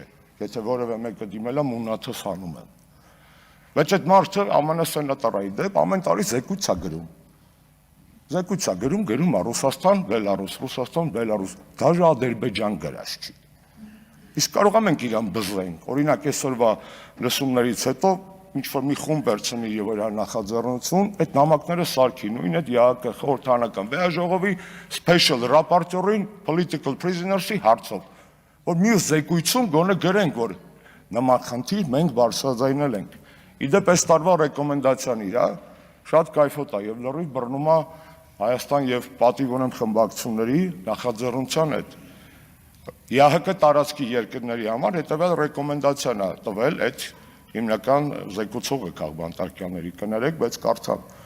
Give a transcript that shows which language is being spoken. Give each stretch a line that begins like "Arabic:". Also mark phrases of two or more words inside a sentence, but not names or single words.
Armenian: Եթե որևէ մեկը դիմել է, մունաթս հանում եմ։ Բայց այդ մարդը ԱՄՆ սենատորայի դեպ ամեն տարի զեկույց է գրում։ Զեկույց է գրում է Ռուսաստան, Բելարուս, Ռուսաստան, Բելարուս, դաժե Ադրբեջան գրած չի։ Իսկ կարող ենք իրան բզենք։ Օրինակ այսօրվա լսումներից հետո ինչ-որ մի խումբ վերցնի եւ իր նախաձեռնություն, այդ նամակները սարքի, նույն այդ ԵԱՀԿ խորհրդարանական վեաժողովի
English: special rapporteur-
Armenian: ին
English: political prisoners-
Armenian: ի հարցով, որ մյուս զեկույցում գոնե գրենք, որ նման խնդիր մենք բարձրաձայնել ենք։ Իդեպ այս տարվա ռեկոմենդացիան իրա շատ կայֆոտ է եւ լրիվ բռնում է Հայաստան եւ պատիվ ունեմ խմբակցությունների նախաձեռնության հետ։ ԵԱՀԿ տարածքի երկրների համար հետեւյալ ռեկոմենդացիան է տվել այդ հիմնական զեկուցողը քաղբանտարկյալների, կներեք, բայց կարդամ։